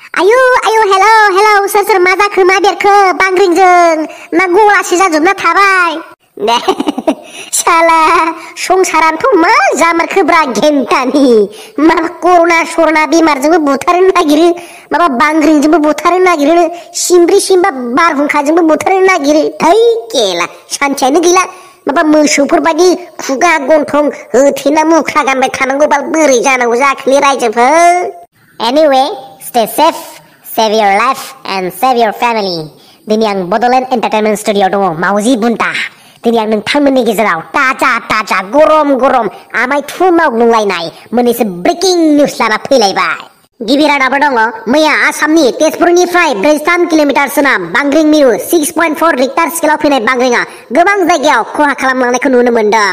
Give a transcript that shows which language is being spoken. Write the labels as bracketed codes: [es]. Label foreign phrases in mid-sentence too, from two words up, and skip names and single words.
[brx] आयु आयु हेलौ हेलौ सोर मा जाखो मा बेरखो बांग्रिंजों ना गलासो जाजोबना थाबाय साला संसारानोथ' मा जामारखोब्रा घेन्टानि माबा कर'ना सर'ना बेमारजोंबो बुथारनो नागिरो माबा बांग्रिंजोंबो बुथारनो नागिरो सिमब्रि सिमबा बारहुंखाजोंबो बुथारनो नागिरो थै केला सान्थियानो गैला माबा मोसौफोरबायदि खुगा गन्थं होथेना मुख्रा गानबाय थानांगौबा बोरै जानांगौ जाखोलै रायजोफोर। [en] Anyway, stay safe, save your life and save your family. [brx] दिनै आं बड'लेण्ड एन्टारटेनमेन्ट स्टुडिअ'आव दङ मावजि बुन्टा। दिनै आं नोंथांमोननि गेजेराव ताजा गरम आमाय थु मावग्लुंलायनाय मोननैसो [en] breaking news [brx] लाना फैलायबाय। गिबि रादाबा दङ मैया आसामनि तेजपुरनिफ्राय 43 किल'मिटार सोनाब बांग्रिं मिरु 6.4 रिक्टार स्केलाव फैनाय बांग्रिंआ गोबां जायगायाव खहा खालामलांनायखौ नुनो मोन्दों।